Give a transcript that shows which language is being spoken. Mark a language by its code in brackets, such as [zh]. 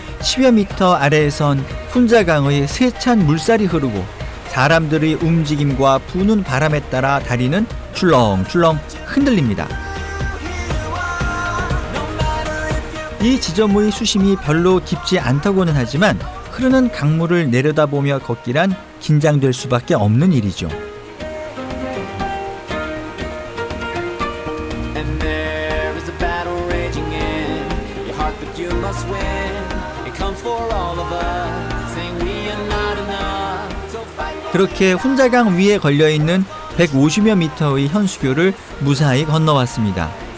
[ko] 10여 미터 아래에선 훈자강의 세찬 물살이 흐르고 사람들의 움직임과 부는 바람에 따라 다리는 출렁출렁 흔들립니다. 이 지점의 수심이 별로 깊지 않다고는 하지만 흐르는 강물을 내려다보며 걷기란 긴장될 수밖에 없는 일이죠. [en] And there is a battle raging in your heart, but you must win. It comes for all of us, saying we are not enough. So fight. [ko] 그렇게 훈자강 위에 걸려있는 150여 미터의 현수교를 무사히 건너왔습니다.